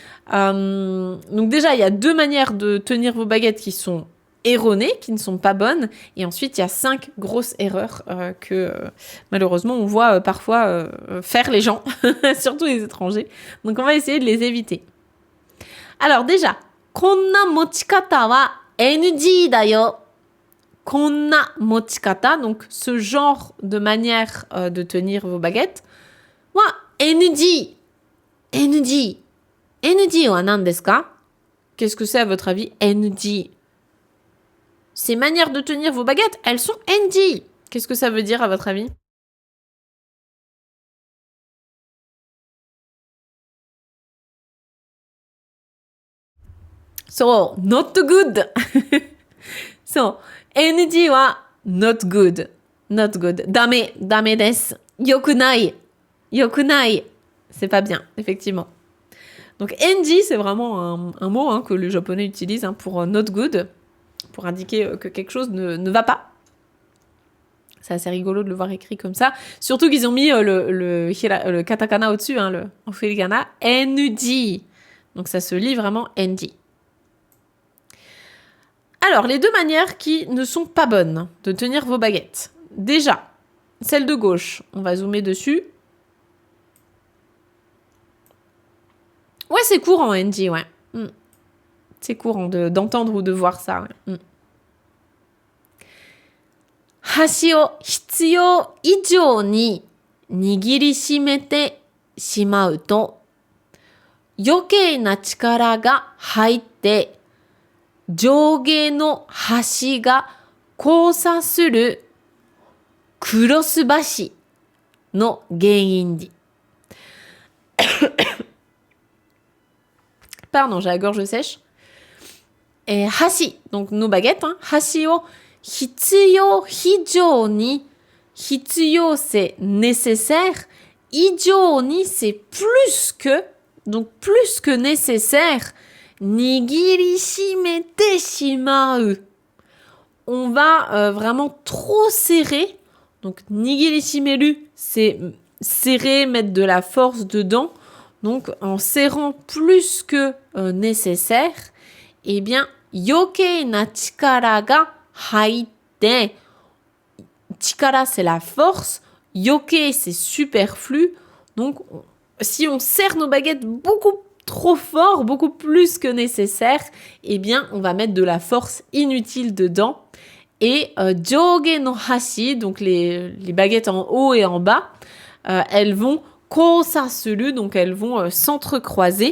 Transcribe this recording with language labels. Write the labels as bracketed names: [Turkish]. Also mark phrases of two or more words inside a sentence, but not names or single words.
[French] Donc déjà, il y a 2 manières de tenir vos baguettes qui sont erronées, qui ne sont pas bonnes. Et ensuite, il y a 5 grosses erreurs que malheureusement, on voit parfois faire les gens, surtout les étrangers. Donc on va essayer de les éviter. Alors déjà, [Japanese] こんな持ち方は NG だよ. こんな持ち方, [French] donc ce genre de manière de tenir vos baguettes, [Japanese] は NG. NG. NG は何ですか? [French] Qu'est-ce que c'est à votre avis, NG? Ces manières de tenir vos baguettes, elles sont NG. Qu'est-ce que ça veut dire à votre avis? [English] So, not good. So, NG は not good. Not good. [Japanese] ダメです。よくない。 [French] C'est pas bien, effectivement. Donc, NG, c'est vraiment un mot que les Japonais utilisent pour [English] not good, [French] pour indiquer que quelque chose ne va pas. C'est assez rigolo de le voir écrit comme ça. Surtout qu'ils ont mis le katakana au-dessus, en hiragana, NG. Donc, ça se lit vraiment NG. Alors, les 2 manières qui ne sont pas bonnes de tenir vos baguettes. Déjà, celle de gauche, on va zoomer dessus. Ouais, c'est courant, NG, ouais. C'est courant d'entendre ou de voir ça, ouais. [Japanese] 箸を必要以上に握りしめてしまうと、余計な力が入って、上下の端が交差するクロス箸の原因に。 [French] Pardon, j'ai la gorge sèche. Et hashi, donc nos baguettes, hein, [Japanese] 箸を必要以上に. [French] Hitsuyo, c'est nécessaire. [Japanese] 以上に, [French] c'est plus que. Donc plus que nécessaire. [Japanese] 握りしめてしまう. [French] On va vraiment trop serrer. Donc [Japanese] 握りしめる, [French] c'est serrer, mettre de la force dedans. Donc en serrant plus que nécessaire, eh bien, [Japanese] 余計な力が入って. [French] Chikara, c'est la force. Yoke, c'est superflu. Donc, si on serre nos baguettes beaucoup trop fort, beaucoup plus que nécessaire, eh bien, on va mettre de la force inutile dedans. Et [Japanese] 上下の箸, [French] donc les baguettes en haut et en bas, elles vont kosasuru, donc elles vont s'entrecroiser.